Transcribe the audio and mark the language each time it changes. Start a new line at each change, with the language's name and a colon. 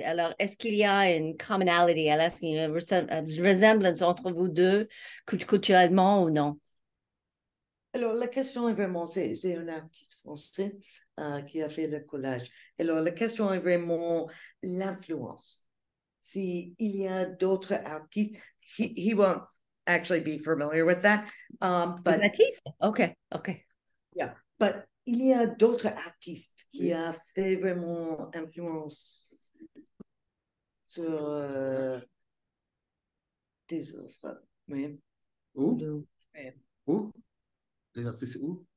French: Alors, est-ce qu'il y a une commonality, est-ce qu'il y a une ressemblance entre vous deux, culturellement ou non? Alors, la question est vraiment, c'est un artiste français qui a fait le collage. Alors, la question est vraiment l'influence. S'il y a d'autres artistes,
English: he won't actually be familiar with that. But Matisse? OK.
French: yeah, but il y a d'autres artistes qui a fait vraiment influence sur des œuvres. Oui. Où? Oui. Où? Les artistes où?